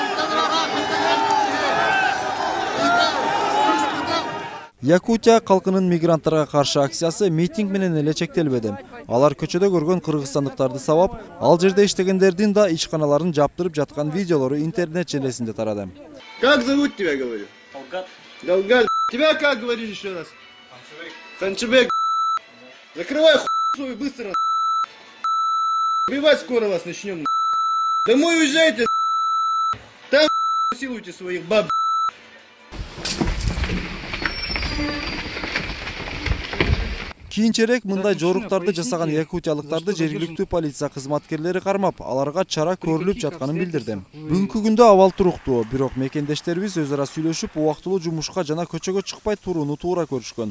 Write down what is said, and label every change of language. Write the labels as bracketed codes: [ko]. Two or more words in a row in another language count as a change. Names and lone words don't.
[ky] Якутия калкынын мигранттарга каршы акциясы митинг менен эле чектелбеди. Алар көчөдө көргөн кыргызстандыктарды сабап, ал жерде иштегендердин да ишканаларын жаптырып жаткан видеолору интернет желесинде тарады. [ru] Как зовут тебя, говорю? Долгат. Долгат. Тебя как говоришь еще раз? Ханчебек. Закрывай свою быстро. Убивать скоро вас начнем. Домой уезжайте. Там силуйте своих баб. [ky] Кийинчерээк мындай жоруктарды жасаган якутиялыктарды жергиликтүү полиция кызматкерлери кармап, аларга чара көрүлүп жатканын билдирди. Бүгүнкү күндө абал туруктуу, бирок мекендештерибиз өз ара сүйлөшүп, убактылуу жумушка жана көчөгө чыкпай турууну туура көрүшкөн.